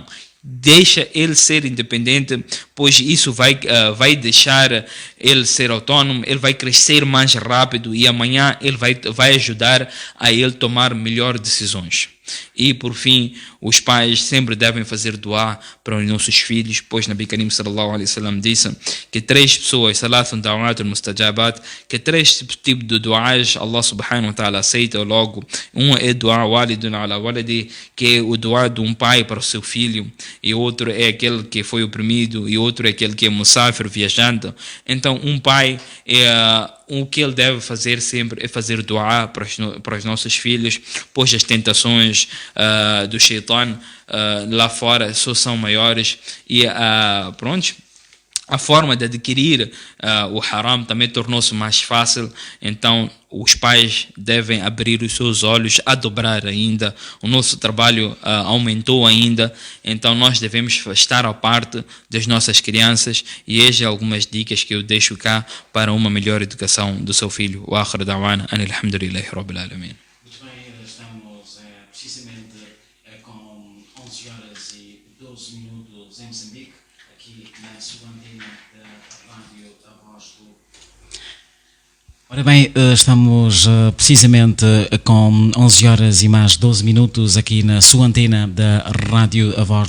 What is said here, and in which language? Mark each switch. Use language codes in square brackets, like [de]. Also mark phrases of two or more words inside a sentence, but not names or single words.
[pt] Deixa ele ser independente, pois isso vai deixar ele ser autônomo, ele vai crescer mais rápido e amanhã ele vai ajudar a ele tomar melhores decisões. E por fim, os pais sempre devem fazer dua para os nossos filhos, pois [ar] نبي كريم صلى الله عليه وسلم [pt] disse que 3 pessoas, [ar] ثلاث دعوات مستجابات, [pt] que 3 tipos de duas Allah [ar] سبحانه وتعالى [pt] aceita logo. Um é [ar] دعاء والد على ولده, [pt] que é o dua de um pai para o seu filho, e outro é aquele que foi oprimido, e outro é aquele que é musafir, viajante. Então um pai o que ele deve fazer sempre é fazer dua para os nossos filhos, pois as tentações do shaitan lá fora só são maiores e a forma de adquirir o haram também tornou-se mais fácil. Então os pais devem abrir os seus olhos, a dobrar ainda. O nosso trabalho aumentou ainda, então nós devemos estar à parte das nossas crianças, e essas algumas dicas que eu deixo cá para uma melhor educação do seu filho. [ar] وآخر دعوانا أن الحمد لله رب العالمين. [pt] Muito bem, estamos precisamente com 11h12 em Moçambique, aqui na sua antena da Rádio A Voz do... Ora bem, estamos precisamente com 11h12 aqui na sua antena da Rádio A Voz do